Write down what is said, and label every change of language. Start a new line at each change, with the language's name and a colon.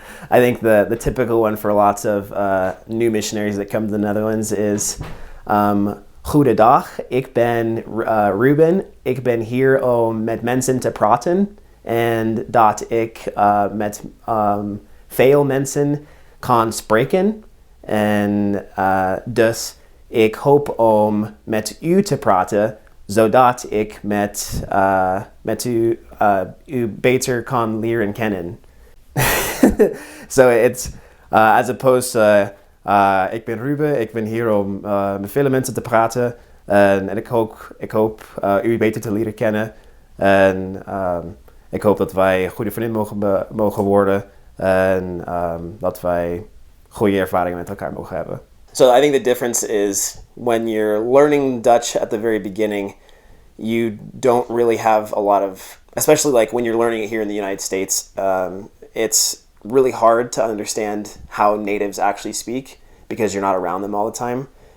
English: I think the typical one for lots of new missionaries that come to the Netherlands is
Dutch: Goedendag, ik ben Ruben. Ik ben hier om met mensen te praten. En dat ik met veel mensen kan spreken. En dus ik hoop om met u te praten, zodat ik met u beter kan leren kennen.
English: So it's as opposed to
Dutch: ik ben Ruben, ik ben hier om met vele mensen te praten en ik hoop u beter te leren kennen en ik hoop dat wij goede vrienden mogen worden en dat wij goede ervaringen met elkaar mogen hebben.
English: So I think the difference is when you're learning Dutch at the very beginning, you don't really have a lot of, especially like when you're learning it here in the United States, it's really hard to understand how natives actually speak because you're not around them all the time.